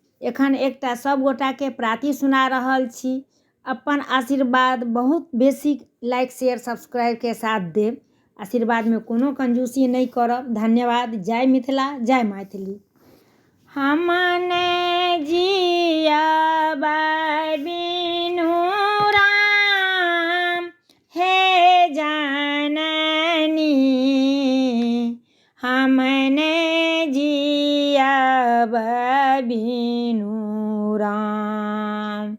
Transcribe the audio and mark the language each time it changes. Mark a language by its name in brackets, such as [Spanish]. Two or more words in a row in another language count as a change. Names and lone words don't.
[Maithili] एखन एकटा सब गोटा के प्रार्थी सुना रहल छी। अपन आशीर्वाद बहुत बेसी [English] like share subscribe [Maithili] के साथ देव। आशीर्वाद में कोनो कंजूसी नहीं करब। धन्यवाद। जय मिथिला, जय मैथिली। हमने जियाबै बिनु राम हे जननी, हमने जियाबै बिनु राम।